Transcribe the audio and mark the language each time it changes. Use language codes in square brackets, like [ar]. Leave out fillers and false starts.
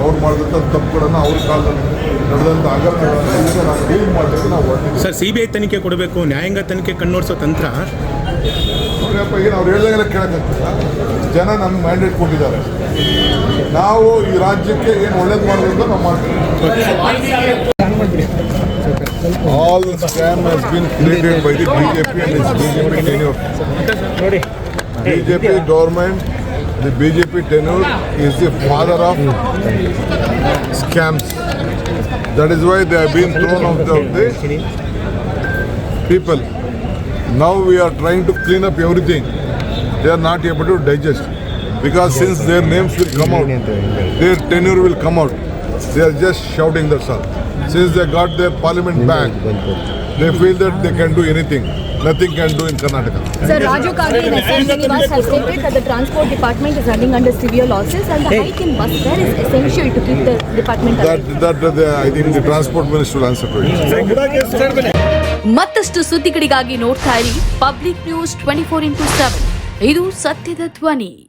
[kn] ಅವ್ರು ಮಾಡಿದಂಥ ತಪ್ಪುಗಳನ್ನು ಅವ್ರ ಕಾಲದಲ್ಲಿ ನಡೆದಂಥ ಹಗರಣಗಳನ್ನು ಈಗ ನಾವು ಡೀಲ್ ಮಾಡಲಿಕ್ಕೆ ನಾವು ಹೊರಟಿದ್ದೀವಿ. ಸರ್, CBI ತನಿಖೆ ಕೊಡಬೇಕು, ನ್ಯಾಯಾಂಗ ತನಿಖೆ ಕಣ್ಣೋಡಿಸೋ ತಂತ್ರ ನೋಡ್ರಪ್ಪ, ಏನು ಅವ್ರು ಹೇಳ್ದಾಗೆಲ್ಲ ಕೇಳೋಕ್ಕಾಗ್ತಲ್ಲ. ಜನ ನಮ್ಗೆ ಮ್ಯಾಂಡೇಟ್ ಕೊಟ್ಟಿದ್ದಾರೆ. ನಾವು ಈ ರಾಜ್ಯಕ್ಕೆ ಏನು ಒಳ್ಳೇದು ಮಾಡಬೇಕು ನಾವು ಮಾಡ್ತೀವಿ. [en] All the scam has been created by the BJP and its BJP tenure. BJP government, the BJP tenure is the father of scams. That is why they have been thrown out of the people. Now we are trying to clean up everything. They are not able to digest because since their names will come out, their tenure will come out. They are just shouting, that's all. Since they got their parliament back, they feel that they can do anything. Nothing can do in Karnataka. Sir, Raju Kage in Srinivas has stated that the transport department is running under severe losses and the hike in bus fare is essential to keep the department alive. I think the transport minister will answer to it. [kn] ಮತ್ತಷ್ಟು ಸುದ್ದಿಗಳಿಗಾಗಿ ನೋಡ್ತಾ ಇರಿ public news 24x7. ಇದು ಸತ್ಯದ ಧ್ವನಿ.